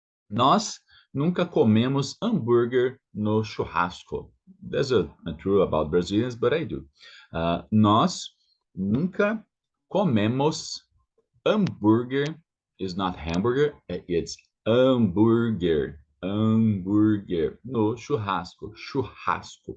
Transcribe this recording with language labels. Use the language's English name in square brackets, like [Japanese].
[Portuguese] Nós nunca comemos hambúrguer no churrasco. [English] That's not true about Brazilians, but I do. [Portuguese] Nós nunca comemos hambúrguer. [English] Is not hamburger, it's hambúrguer. [Portuguese] Hambúrguer no churrasco. Churrasco.